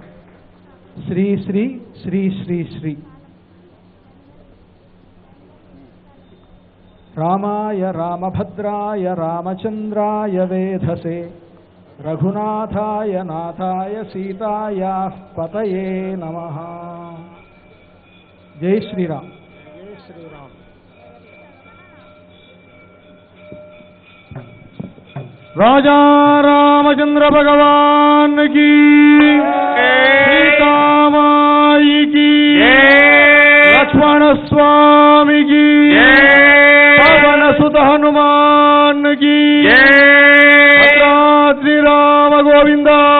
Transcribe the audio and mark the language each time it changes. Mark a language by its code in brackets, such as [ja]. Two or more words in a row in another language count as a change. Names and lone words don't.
[sa] श्री श्री श्री श्री श्री रामाय रामभद्राय रामचन्द्राय वेधसे रघुनाथाय नाथाय सीतायाः पतये नमः. [hi] जय श्रीराम। जय श्रीराम. राजा रामचंद्र भगवान की, सीता माई की, लक्ष्मण स्वामी की, पवन सुत हनुमान की, भद्राद्रि राम गोविंद,